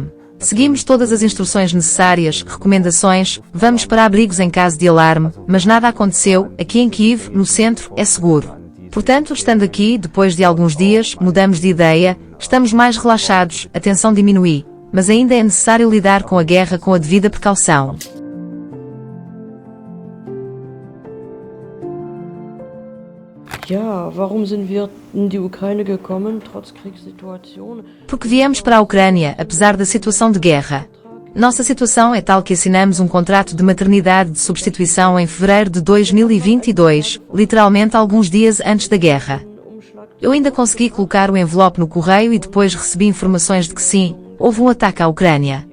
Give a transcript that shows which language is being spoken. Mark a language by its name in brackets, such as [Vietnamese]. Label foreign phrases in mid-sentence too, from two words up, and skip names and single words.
[Portuguese] Seguimos todas as instruções necessárias, recomendações, vamos para abrigos em caso de alarme, mas nada aconteceu, aqui em Kiev, no centro, é seguro. Portanto, estando aqui, depois de alguns dias, mudamos de ideia, estamos mais relaxados, a tensão diminui, mas ainda é necessário lidar com a guerra com a devida precaução. [German] Ja, warum sind wir in die Ukraine gekommen, trotz Kriegssituation? [Portuguese] Porque viemos para a Ucrânia, apesar da situação de guerra. Nossa situação é tal que assinamos um contrato de maternidade de substituição em fevereiro de 2022, literalmente alguns dias antes da guerra. Eu ainda consegui colocar o envelope no correio e depois recebi informações de que sim, houve um ataque à Ucrânia.